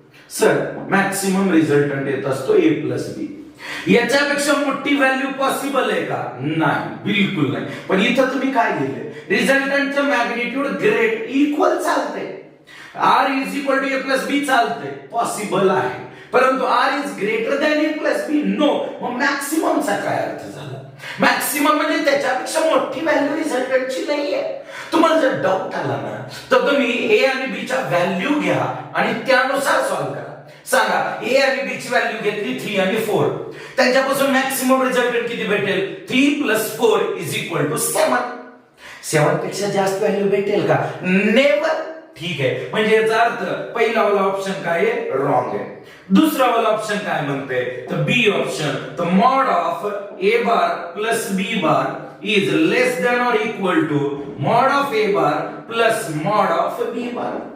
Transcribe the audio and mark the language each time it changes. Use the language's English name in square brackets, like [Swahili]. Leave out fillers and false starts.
[Marathi] Sir maximum resultant येत असतो ए plus बी. याच्यापेक्षा मोठी व्हॅल्यू पॉसिबल आहे का? नाही, बिलकुल नाही. पण इथं तुम्ही काय लिहिले? रिझल्टंटचं मॅग्निट्यूड ग्रेट इक्वल चालते, R is equal to A plus बी चालते, पॉसिबल आहे. [English] परंतु R is greater than A plus B no. [Marathi] मग मॅक्सिममचा काय अर्थ झाला? मॅक्सिमम म्हणजे त्याच्यापेक्षा मोठी व्हॅल्यू रिझल्टंटची नाहीये. तुम्हाला जर डाऊट आला ना तर तुम्ही ए आणि बी च्या व्हॅल्यू घ्या आणि त्यानुसार सॉल्व्ह करा. सांगा ए आणि बी ची व्हॅल्यू घेतली 3 आणि 4, त्यांच्यापासून मॅक्सिमम रिझल्टंट किती भेटेल? 3 + 4 = 7. 7 पेक्षा जास्त व्हॅल्यू भेटेल का? नेवर. ठीक आहे, म्हणजे याचा अर्थ पहिला वाला ऑप्शन काय आहे? रॉंग आहे. दुसरा वाला ऑप्शन काय म्हणते? तर बी ऑप्शन. [English] तर mod of A bar plus B bar is less than or equal to mod of A bar plus mod of B bar.